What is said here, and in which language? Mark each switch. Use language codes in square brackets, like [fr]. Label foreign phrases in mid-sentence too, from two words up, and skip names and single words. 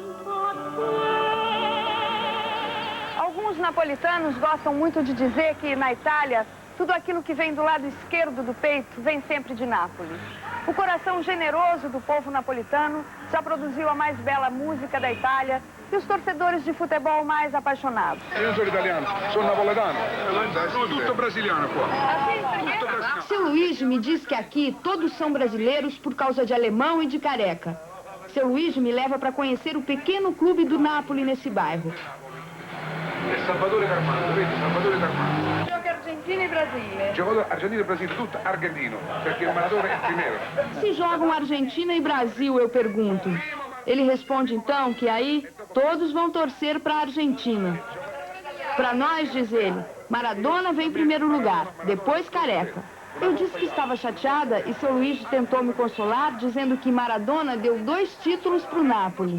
[pt] Alguns napolitanos gostam muito de dizer que, na Itália, tudo aquilo que vem do lado esquerdo do peito vem sempre de Nápoles. O coração generoso do povo napolitano já produziu a mais bela música da Itália e os torcedores de futebol mais apaixonados. Eu sou italiano, sou napoletano. [it] Sono tutto brasiliano qua. [pt] Seu Luigi me diz que aqui todos são brasileiros por causa de alemão e de careca. Seu Luigi me leva para conhecer o pequeno clube do Napoli nesse bairro. [it] É Salvatore Carmano, vedi? Salvatore Carmano. Gioca Argentina e Brasília. Giocatore Argentina e Brasile, tutto argentino, perché il Maradona è il primeiro. [pt] Se jogam Argentina e Brasil, eu pergunto. Ele responde então que aí todos vão torcer para a Argentina. Para nós, diz ele, Maradona vem em primeiro lugar, depois Careca. Eu disse que estava chateada e seu Luigi tentou me consolar, dizendo que Maradona deu 2 títulos para o Napoli.